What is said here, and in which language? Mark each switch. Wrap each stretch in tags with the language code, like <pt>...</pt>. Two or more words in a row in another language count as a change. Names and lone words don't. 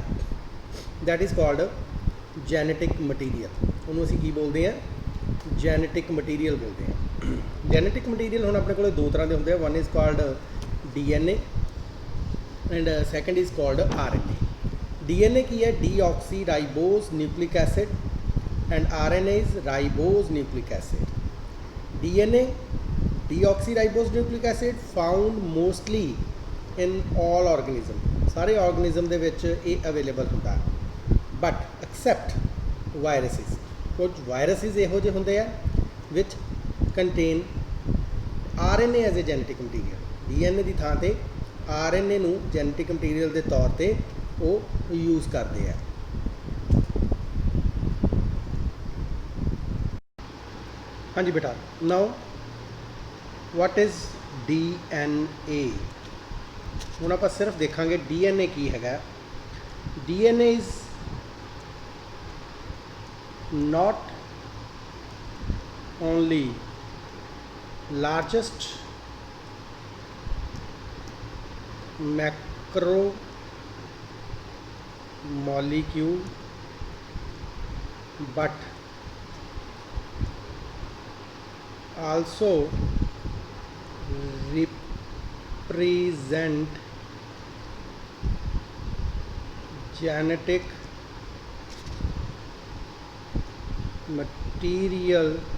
<en>that is called genetic material.</en> <pa>ਉਹਨੂੰ ਅਸੀਂ ਕੀ ਬੋਲਦੇ ਹਾਂ?</pa> <en>genetic material</en> <pa>ਬੋਲਦੇ ਹਾਂ।</pa> <en>genetic material</en> <pa>ਹੁਣ ਆਪਣੇ ਕੋਲ ਦੋ ਤਰ੍ਹਾਂ ਦੇ ਹੁੰਦੇ ਆ,</pa> <en>one is called DNA and second is called RNA. DNA</en> <pa>ਕੀ ਹੈ?</pa> <en>deoxyribose nucleic acid and RNA is ribose nucleic acid. DNA, deoxyribose nucleic acid, found mostly in all organism,</en> <pa>सारे organism ਦੇ ਵਿੱਚ ਇਹ available ਹੁੰਦਾ ਹੈ,</pa> <en>but except viruses।</en> <pa>ਕੁਝ viruses ਇਹੋ ਜਿਹੇ ਹੁੰਦੇ ਆ</pa> <en>which contain RNA as a genetic material।</en> <pa>DNA ਦੀ ਥਾਂ ਤੇ RNA ਨੂੰ</pa> <en>genetic material</en> <pa>ਦੇ ਤੌਰ ਤੇ ਉਹ ਯੂਜ਼ ਕਰਦੇ ਆ।</pa> <hi>हाँ जी बेटा,</hi> <en>now what is DNA?</en> <pa>ਹੁਣ ਆਪਾਂ ਸਿਰਫ਼ ਦੇਖਾਂਗੇ DNA ਕੀ ਹੈਗਾ।</pa> <en>DNA इज़ not only largest macro molecule but also represent genetic material</en>